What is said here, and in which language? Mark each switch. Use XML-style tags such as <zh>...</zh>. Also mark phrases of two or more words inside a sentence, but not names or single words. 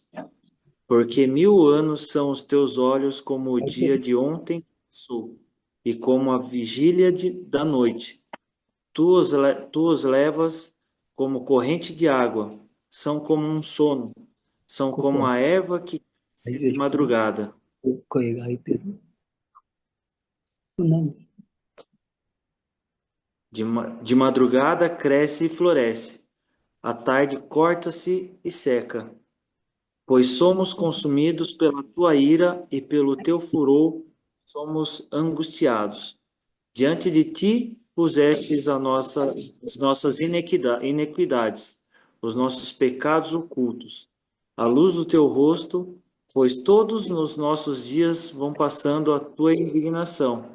<pt>Porque 1000 anos são os teus olhos como o dia de ontem passou, e como a vigília da noite. Tu os levas como corrente de água, são como um sono, são como a erva que cresce de madrugada.</pt> <ja>ここ声が開いてる。何？</ja> <pt>De madrugada cresce e floresce, à tarde corta-se e seca. Pois somos consumidos pela tua ira e pelo teu furor somos angustiados. Diante de ti pusestes as nossas iniquidades, os nossos pecados ocultos, à luz do teu rosto, pois todos os nossos dias vão passando a tua indignação.</pt>